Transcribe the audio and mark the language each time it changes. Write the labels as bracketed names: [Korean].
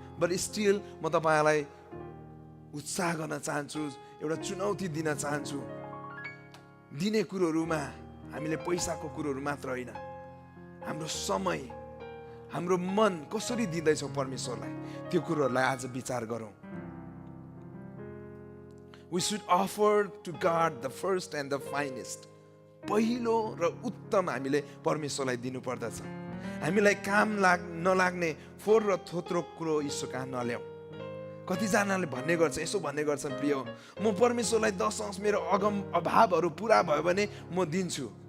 [Nepali] But still म तपाईँलाई उत्साह गर्न चाहन्छु, एउटा चुनौती दिन चाहन्छु। दिने कुरोहरूमा हामीले पैसाको कुरोहरू मात्र होइन, हाम्रो समय, हाम्रो मन कसरी दिँदैछौँ परमेश्वरलाई, त्यो कुरोहरूलाई आज विचार गरौँ। [English] We should offer to God the first and the finest. [Nepali] पहिलो र उत्तम हामीले परमेश्वरलाई दिनुपर्दछ। हामीलाई काम नलाग्ने फोहोर र थोत्रो कुरो ईश्वर कहाँ नल्याऊ। कतिजनाले भन्ने गर्छ, यसो भन्ने गर्छन्, प्रिय म परमेश्वरलाई 10 मेरो अभावहरू पुरा भयो भने म दिन्छु।